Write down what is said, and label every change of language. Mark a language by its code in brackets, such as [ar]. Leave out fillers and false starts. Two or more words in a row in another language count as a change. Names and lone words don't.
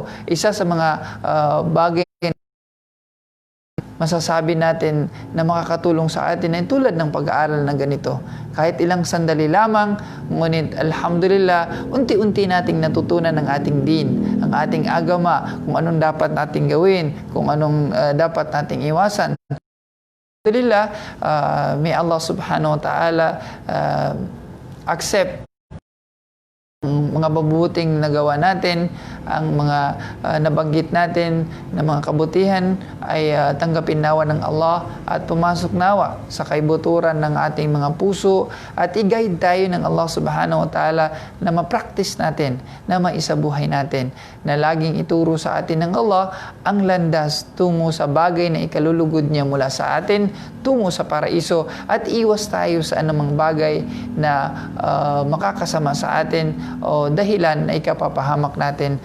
[tl] So, isa sa mga bagay masasabi natin na makakatulong sa atin ay tulad ng pag-aaral na ganito. Kahit ilang sandali lamang, ngunit alhamdulillah, unti-unti nating natutunan ng ating din, ang ating agama, kung anong dapat nating gawin, kung anong dapat nating iwasan. Alhamdulillah, may [ar] الله سبحانه وتعالى [tl] accept ang mga mabubuting nagawa natin, ang mga nabanggit natin na mga kabutihan ay tanggapin nawa ng Allah at pumasok nawa sa kaibuturan ng ating mga puso at i-guide tayo ng [ar] الله سبحانه وتعالى [tl] na ma-practice natin, na maisabuhay natin, na laging ituro sa atin ng Allah ang landas tungo sa bagay na ikalulugod niya mula sa atin, tungo sa paraiso, at iwas tayo sa anumang bagay na makakasama sa atin o dahilan na ikapapahamak natin.